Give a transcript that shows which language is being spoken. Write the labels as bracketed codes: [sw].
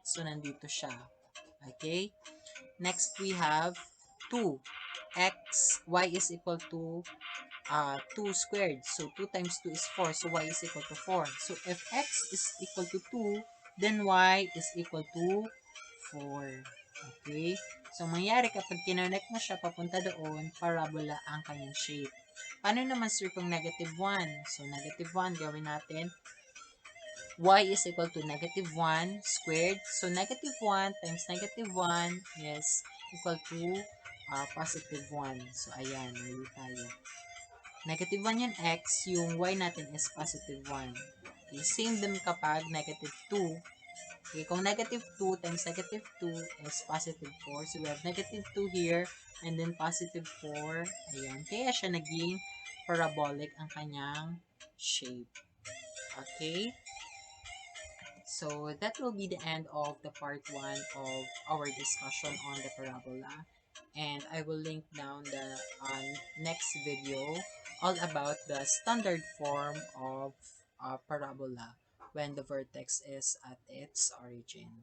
[en] So nandito siya. Okay? Next, we have 2. Y is equal to 2 squared. So 2 times 2 is 4. So y is equal to 4. So if x is equal to 2, then y is equal to 4. Okay? [tl] So, mangyari kapag kinonect mo siya papunta doon, parabola ang kanyang shape. Paano naman, sir, kung negative 1? So, negative 1, gawin natin. [en] Y is equal to negative 1 squared. So, negative 1 times negative 1 is equal to positive 1. [tl] So, ayan, mali tayo. Negative 1 yung x, yung y natin is positive 1. [en] Okay, same din kapag negative 2. Okay, kung negative 2 times negative 2 is positive 4. So, we have negative 2 here and then positive 4. [tl] Ayan. Kaya siya naging parabolic ang kanyang shape. [en] Okay? So, that will be the end of the part 1 of our discussion on the parabola. And I will link down the next video all about the standard form of parabola when the vertex is at its origin.